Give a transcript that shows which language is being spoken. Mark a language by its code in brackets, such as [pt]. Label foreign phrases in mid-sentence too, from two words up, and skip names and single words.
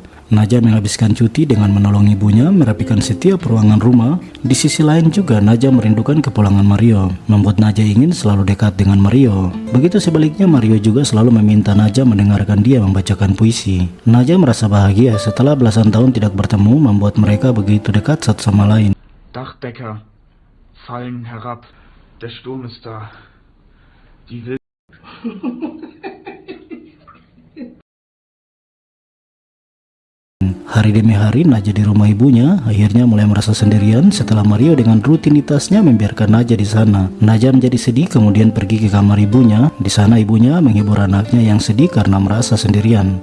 [id] Naja menghabiskan cuti dengan menolong ibunya merapikan setiap ruangan rumah. Di sisi lain juga Naja merindukan kepulangan Mario, membuat Naja ingin selalu dekat dengan Mario. Begitu sebaliknya, Mario juga selalu meminta Naja mendengarkan dia membacakan puisi. Naja merasa bahagia setelah belasan tahun tidak bertemu, membuat mereka begitu dekat satu sama lain. [de] Dachdecker fallen herab. Der Sturm ist da. Die will [id] Hari demi hari Naja di rumah ibunya akhirnya mulai merasa sendirian setelah Mario dengan rutinitasnya membiarkan Naja di sana. Naja menjadi sedih kemudian pergi ke kamar ibunya. Di sana ibunya menghibur anaknya yang sedih karena merasa sendirian.